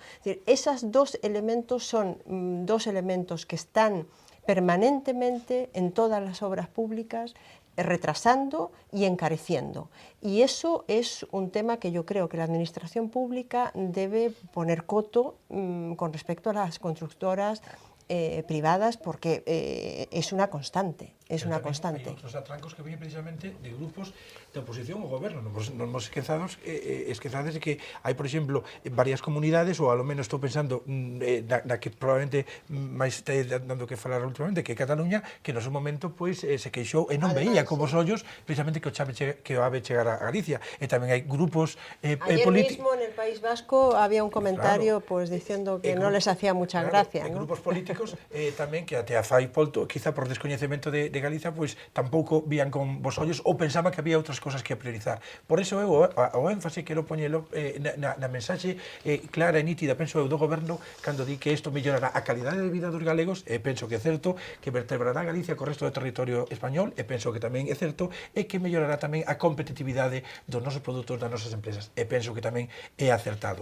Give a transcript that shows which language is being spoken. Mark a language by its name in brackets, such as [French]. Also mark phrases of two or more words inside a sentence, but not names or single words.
[Spanish] Es decir, esos dos elementos son dos elementos que están permanentemente en todas las obras públicas, retrasando y encareciendo. Y eso es un tema que yo creo que la administración pública debe poner coto con respecto a las constructoras privadas, porque es una constante. Es una constante. [Galician] Hai outros atrancos que viñen precisamente de grupos de oposición ao goberno. Non nos esquezades de que hai, por exemplo, varias comunidades, ou ao menos estou pensando na que probablemente máis está dando que falar últimamente, que é Cataluña, que no seu momento se queixou e non veía como os ollos precisamente que o AVE chegara a Galicia. E tamén hai grupos políticos. [Spanish] Ayer mismo en el País Vasco había un comentario diciendo que no les hacía mucha gracia. [Galician] Grupos políticos tamén que até a fai polto, quizá por descoñecemento de Galiza, pois tampouco vían con vos ollos ou pensaban que había outras cosas que priorizar. Por iso eu o énfase quero poñelo na mensaxe clara e nítida, penso eu, do goberno, cando di que isto mellorará a calidade de vida dos galegos, e penso que é certo, que vertebrará Galicia co resto do territorio español, e penso que tamén é certo, e que mellorará tamén a competitividade dos nosos produtos, das nosas empresas, e penso que tamén é acertado.